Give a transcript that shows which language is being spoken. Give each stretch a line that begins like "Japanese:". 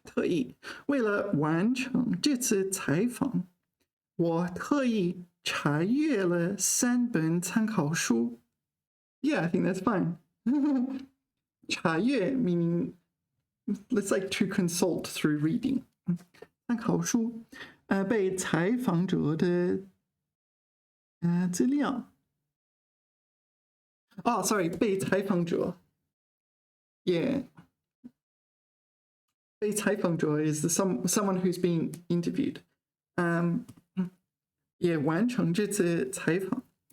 Chinese: 特意为了完成这次采访，我特意查阅了3本参考书。
English: Yeah, I think that's fine. 查阅 meaning let's like to consult through reading.
Chinese: 参考书被采访者的资料。
English: Oh, sorry, 被采访者。 Yeah. 被采访者 is someone who's being interviewed.
Chinese: Yeah, 完成这次采访。